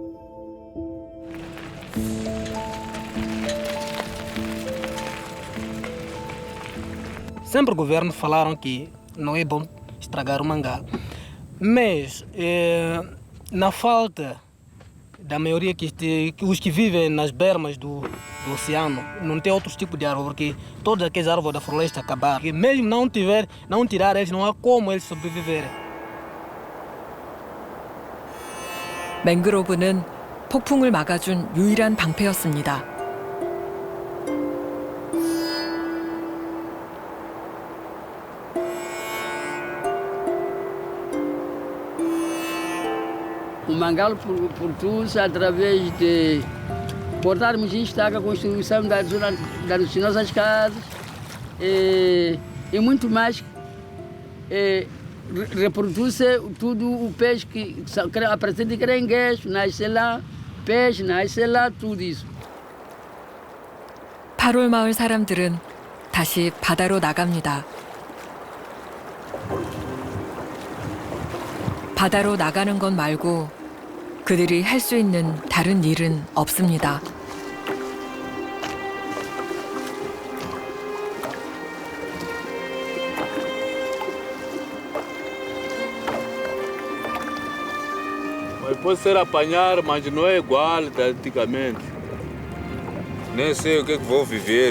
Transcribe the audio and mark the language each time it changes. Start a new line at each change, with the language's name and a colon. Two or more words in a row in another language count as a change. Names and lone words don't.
Portuguese: Sempre o governo falaram que não é bom estragar o mangalo, mas na falta da maioria os que vivem nas bermas do oceano não tem outros tipos de árvore, porque todas aquelas árvores da floresta acabaram. E mesmo não tirar eles, não há como eles sobreviverem.
Korean: 맹그로브는 폭풍을 막아준 유일한 방패였습니다.
Portuguese: O mangalo produz através de cortarmos estaca, a construção das nossas casas e muito mais. Reproduz tudo o peixe que apresenta caranguejo, nasce lá, peixe, nasce lá, tudo isso.
Korean: 8월 마을 사람들은 다시 바다로 나갑니다. 바다로 나가는 것 말고 그들이 할 수 있는 다른 일은 없습니다.
Portuguese: Pode ser apanhar, mas não é igual da antigamente. Nem sei o que vou viver.